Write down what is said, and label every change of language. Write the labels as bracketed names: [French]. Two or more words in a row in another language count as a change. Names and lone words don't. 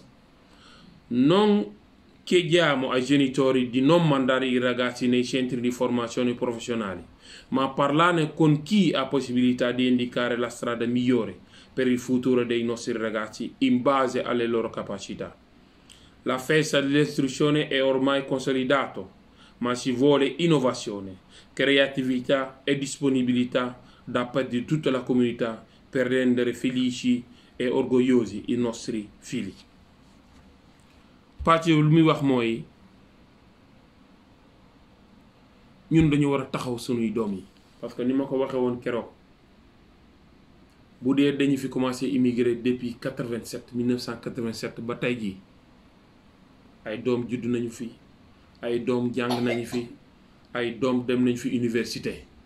[Italian] Non chiediamo ai genitori di non mandare i ragazzi nei centri di formazione professionali, ma parlarne con chi ha possibilità di indicare la strada migliore per il futuro dei nostri ragazzi in base alle loro capacità. La festa dell'istruzione è ormai consolidato, ma ci vuole innovazione, creatività e disponibilità da parte di tutta la comunità per rendere felici e orgogliosi i nostri figli. [Wolof] pàcc lu muy wax mooy ñun dañu war a taxaw sunuy doom yi [French] parce que [Wolof] ni ma ko waxee woon keroog bu dee dañu fi [French] commencé immigré depuis [Wolof] 1987 ba tey jii ay doom judd nañu fi ay doom jàng nañu fi ay doom dem nañu fi université